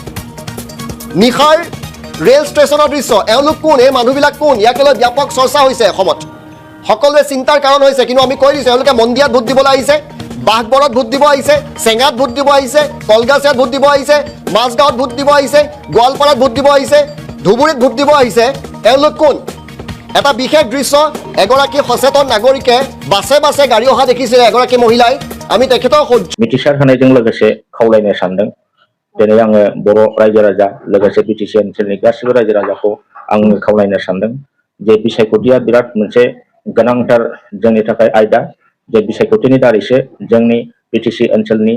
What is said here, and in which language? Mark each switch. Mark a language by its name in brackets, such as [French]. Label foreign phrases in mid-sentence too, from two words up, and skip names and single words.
[Assamese] নিশাৰ ৰেল ষ্টেচনৰ দৃশ্য এওঁলোক কোন এই মানুহবিলাক কোন ইয়াকে লৈ ব্যাপক চৰ্চা হৈছে অসমত সকলোৱে চিন্তাৰ কাৰণ হৈছে কিন্তু আমি কৈ দিছোঁ এওঁলোকে মন্দিয়াত ভোট দিবলৈ আহিছে বাঘবৰত ভোট দিব আহিছে চেঙাত ভোট দিব আহিছে কলগাছিয়াত ভোট দিব আহিছে মাজগাঁৱত ভোট দিব আহিছে গোৱালপাৰাত ভোট দিব আহিছে ধুবুৰীত ভোট দিব আহিছে এওঁলোক কোন এটা বিশেষ দৃশ্য এগৰাকী সচেতন নাগৰিকে বাছে বাছে গাড়ী অহা দেখিছিলে এগৰাকী মহিলাই আমি তেখেতৰ [Bodo] मिथिसार होनायजों लोगोसे खावलायनो सानदों दिनै आङो बर' रायजो राजा लोगोसे बिटिसि ओनसोलनि गासिबो रायजो राजाखौ आङो खावलायनो सानदों जे बिसायख'थिया बिराद मोनसे गोनांथार जोंनि थाखाय आयदा जे बिसायख'थिनि दारैसो जोंनि बिटिसि ओनसोलनि